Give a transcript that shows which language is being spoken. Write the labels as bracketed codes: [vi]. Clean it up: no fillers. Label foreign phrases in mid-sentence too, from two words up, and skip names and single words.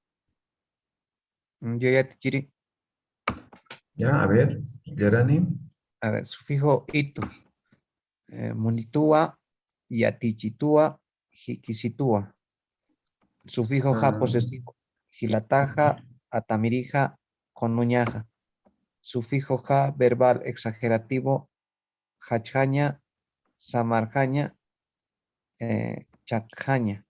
[es] Yo ya te chiri. Ya, a ver, Gerani. A ver, sufijo itu. [ay] Munitúa, yatichitúa, jiquisitúa. [es] Sufijo ja posesivo. [ay] Gilataja, atamirija, conuñaja. [es] Sufijo ja verbal exagerativo. [ay] Hachjaña, samarjaña, chakjaña.